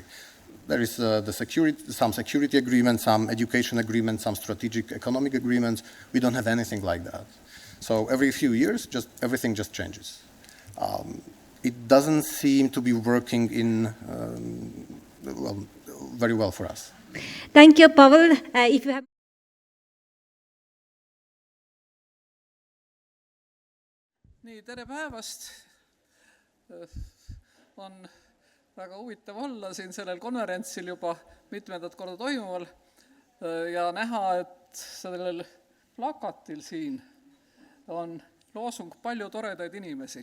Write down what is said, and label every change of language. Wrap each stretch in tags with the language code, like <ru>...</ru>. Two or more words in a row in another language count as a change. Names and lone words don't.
<en>There is some security agreements, some education agreements, some strategic economic agreements. We don't have anything like that. So every few years, everything just changes. It doesn't seem to be working very well for us. Thank you, Pavel. If you have...</en> <et>Nii, tere päevast! On väga huvitav olla siin sellel konverentsil juba mitmendat korda toimuval ja näha, et sellel plakatil siin on loosung palju toredaid inimesi.</et>